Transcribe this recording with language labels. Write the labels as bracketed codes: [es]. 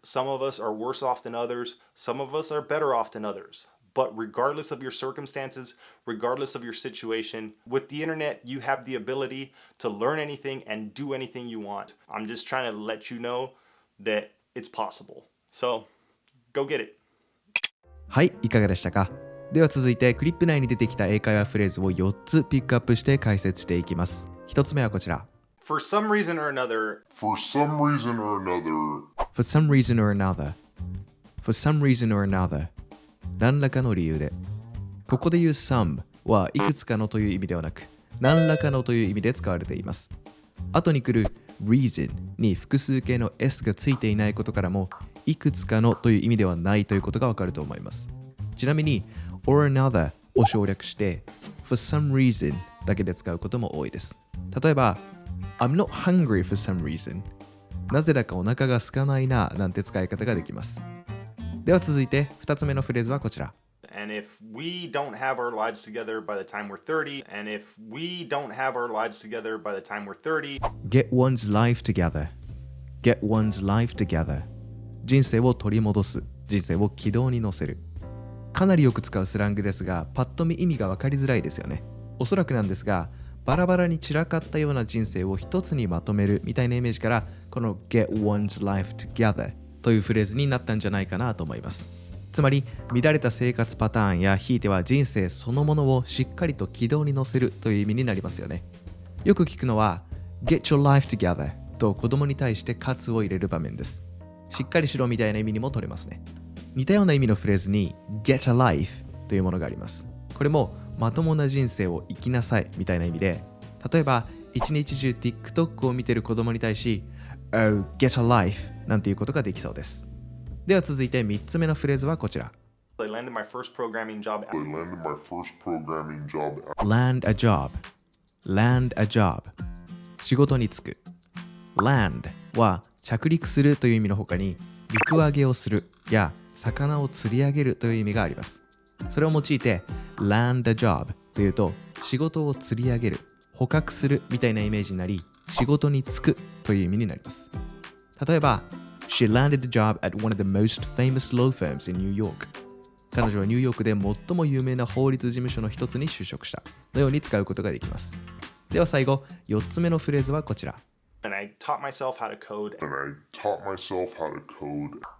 [en] Some of us are worse off than others. Some of us are better off than others. But regardless of your circumstances, regardless of your situation, with the internet, you have the ability to learn anything and do anything you want. I'm just trying to let you know that it's possible. So, go get it. [ja] はい、いかがでしたか？では続いてクリップ内に出てきた英会話フレーズを4つピックアップして解説していきます。 1つ目はこちら。 [en] For some reason or another. For some reason or another. For some reason or another. For some reason or another. [ja] 何らかの理由で。ここで言う some はいくつかのという意味ではなく、何らかのという意味で使われています。後に来る reason に複数形の s がついていないことからも、いくつかのという意味ではないということがわかると思います。ちなみに or another を省略して for some reason だけで使うことも多いです。例えば I'm not hungry for some reason なぜだかお腹が空かないななんて使い方ができます。では続いて2つ目のフレーズはこちら。 And if we don't have our lives together by the time we're 30, and if we don't have our lives together by the time we're 30, [en] Get one's life together. Get one's life together. [ja] 人生を取り戻す。人生を軌道に乗せる。かなりよく使うスラングですが、パッと見意味が分かりづらいですよね。おそらくなんですが、バラバラに散らかったような人生を一つにまとめるみたいなイメージから、この Get one's life together というフレーズになったんじゃないかなと思います。つまり、乱れた生活パターンやひいては人生そのものをしっかりと軌道に乗せるという意味になりますよね。よく聞くのは Get your life together と子供に対して喝を入れる場面です。しっかりしろみたいな意味にも取れますね。似たような意味のフレーズに Get a life というものがあります。これもまともな人生を生きなさいみたいな意味で、例えば一日中 TikTok を見ている子供に対し Oh, get a life なんていうことができそうです。では続いて3つ目のフレーズはこちら。 [en] I landed my first programming job. I landed my first programming job. Land a job. Land a job. 仕事に就く。 [ja] Land は着陸するという意味の他に陸揚げをするや魚を釣り上げるという意味があります。それを用いて land a job というと仕事を釣り上げる、捕獲するみたいなイメージになり、仕事に就くという意味になります。 [en] 例えば She landed a job at one of the most famous law firms in New York. [ja] 彼女はニューヨークで最も有名な法律事務所の一つに就職したのように使うことができます。では最後、4つ目のフレーズはこちら。 [en] And I taught myself how to code. And I taught myself how to code.